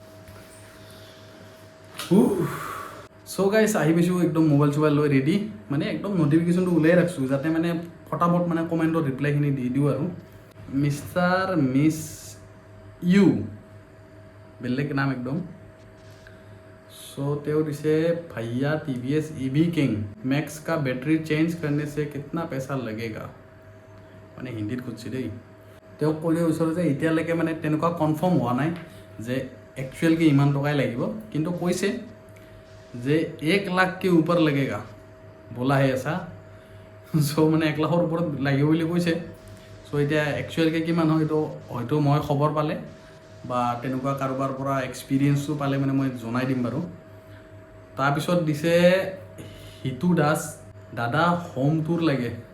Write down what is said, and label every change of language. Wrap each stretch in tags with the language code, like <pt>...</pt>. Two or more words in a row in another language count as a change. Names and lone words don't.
<as>চ' গাইছ আহি পাইছোঁ একদম মোবাইল চোবাইল লৈ ৰেডি মানে একদম নটিফিকেশ্যনটো ওলাই ৰাখিছোঁ যাতে মানে ফটাফট মানে কমেণ্টত ৰিপ্লাইখিনি দি দিওঁ আৰু মিষ্টাৰ মিছ ইউ বেলেগ নাম একদম চ' তেওঁ দিছে</as> <hi>भैया TVS EV किंग मैक्स का बैटरी चेंज करने से कितना पैसा लगेगा</hi> <as>মানে হিন্দীত খুজিছে দেই তেওঁক কৈ দিব বিচাৰোঁ যে এতিয়ালৈকে মানে তেনেকুৱা কনফাৰ্ম হোৱা নাই যে একচুৱেলকৈ ইমান টকাই লাগিব কিন্তু কৈছে যে 1 লাখ</as> <hi>के ऊपर लगेगा बोला है ऐसा</hi> <as>চ' মানে 1 লাখৰ ওপৰত লাগিব বুলি কৈছে চ' এতিয়া একচুৱেলকৈ কিমান হয় এইটো হয়তো মই খবৰ পালে বা তেনেকুৱা কাৰোবাৰ পৰা এক্সপিৰিয়েঞ্চটো পালে মানে মই জনাই দিম বাৰু তাৰপিছত দিছে হিতু দাস দাদা</as> <en>home tour</en> <as>লাগে</as>